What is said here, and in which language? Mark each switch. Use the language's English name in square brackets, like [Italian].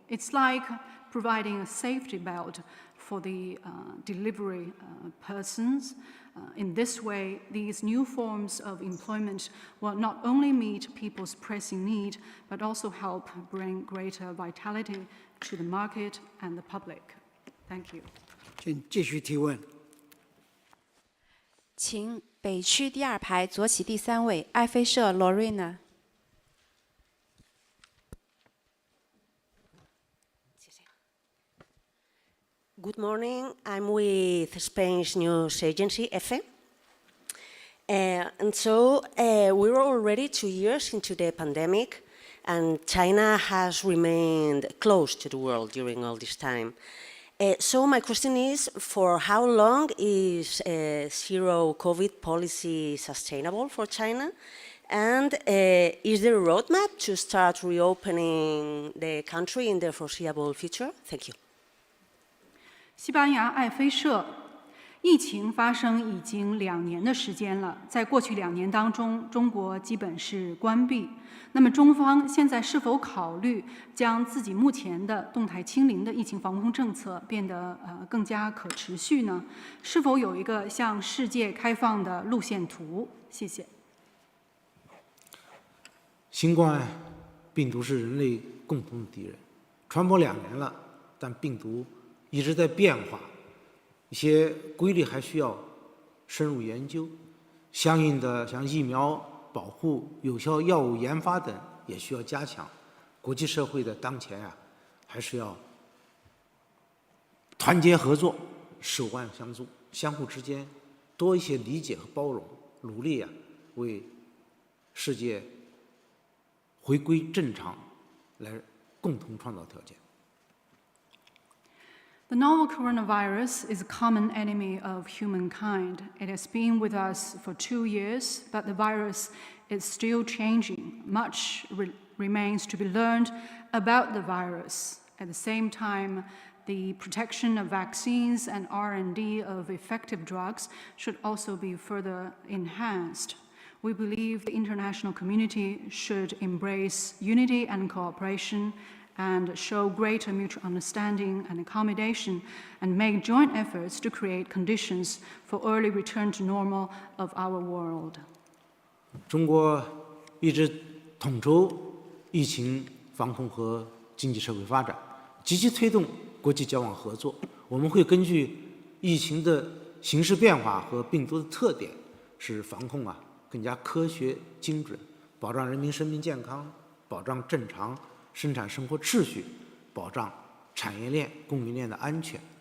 [English] It's like providing a safety belt for the delivery persons. In this way, these new forms of employment will not only meet people's pressing need, but also help bring greater vitality to the market and the public. Thank you. [Chinese] 请继续提问。请北区第2排左起第3位爱妃社 Lorena。 [English] Good morning. I'm with Spain's news agency, EFE. And so we're already 2 years into the pandemic, and China has remained closed to the world during all this time. So my question is, for how long is zero COVID policy sustainable for China? And is there a roadmap to start reopening the country in the foreseeable future? Thank you. [Chinese] 西班牙爱妃社，疫情发生已经2年的时间了。在过去2年当中，中国基本是关闭。那么，中方现在是否考虑将自己目前的动态清零的疫情防控政策变得更加可持续呢？是否有一个向世界开放的路线图？谢谢。新冠病毒是人类共同的敌人，传播2年了，但病毒一直在变化，一些规律还需要深入研究，相应的像疫苗保护、有效药物研发等也需要加强。国际社会的当前还是要团结合作、手腕相助，相互之间多一些理解和包容，努力为世界回归正常来共同创造条件。 [English] The novel coronavirus is a common enemy of humankind. It has been with us for 2 years, but the virus is still changing. Much remains to be learned about the virus. At the same time, the protection of vaccines and R&D of effective drugs should also be further enhanced. We believe the international community should embrace unity and cooperation and show greater mutual understanding and accommodation, and make joint efforts to create conditions for early return to normal of our world. [Chinese] 中国一直统筹疫情防控和经济社会发展，积极推动国际交往合作。我们会根据疫情的形势变化和病毒的特点，使防控更加科学精准，保障人民生命健康，保障正常生产生活秩序，保障产业链、供应链的安全。